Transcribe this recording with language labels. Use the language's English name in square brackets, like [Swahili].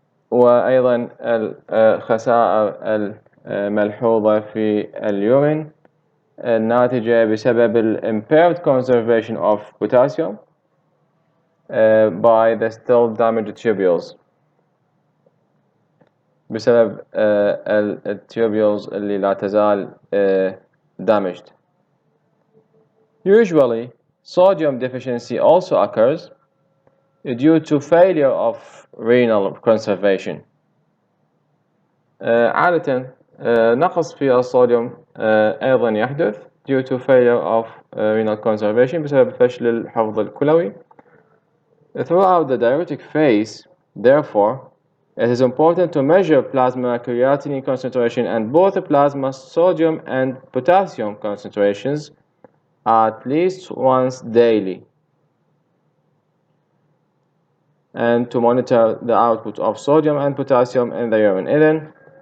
[Arabic] وأيضا الخسائر الملحوظة في اليورين الناتجة بسبب [English] impaired conservation of potassium by the still damaged tubules [Arabic] بسبب الtubules اللي لا تزال damaged. [English] Usually, sodium deficiency also occurs due to failure of renal conservation. [Arabic] عادة نقص في الصوديوم أيضا يحدث [English] due to failure of renal conservation [Arabic] بسبب فشل الحفظ الكلوي. [English] Throughout the diuretic phase, therefore, it is important to measure plasma creatinine concentration and both plasma sodium and potassium concentrations at least once daily, and to monitor the output of sodium and potassium in the urine. إذن